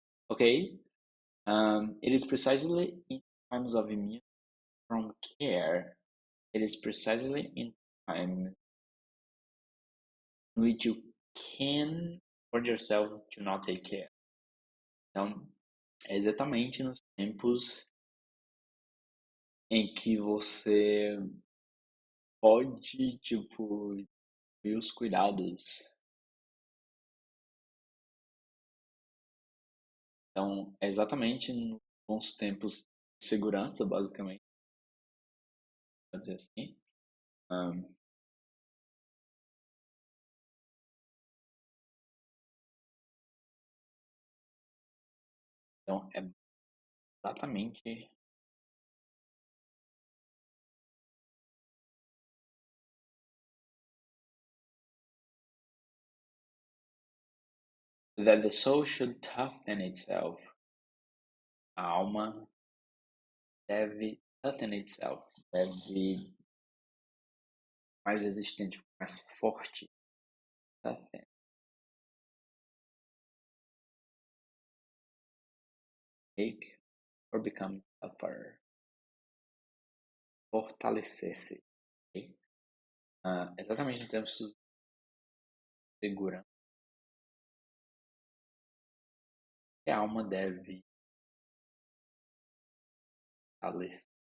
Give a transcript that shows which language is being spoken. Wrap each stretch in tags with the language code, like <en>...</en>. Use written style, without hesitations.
<en>Okay. It is precisely in times of immunity from care. It is precisely in times in which you can afford yourself to not take care.</en> <pt>Então, é exatamente nos tempos em que você pode, tipo, ter os cuidados. Então, é exatamente nos tempos de segurança, basicamente, pode dizer assim. Ahn, então, é exatamente</pt> <en>that the soul should toughen itself.</en> <pt>A alma deve</pt> <en>toughen itself,</en> <pt>deve mais resistente, mais forte.</pt> <en>Toughen, make or become tougher.</en> <pt>Fortalecer-se. Ok? Exatamente em termos de segurança, que a alma deve fortalecer.</pt>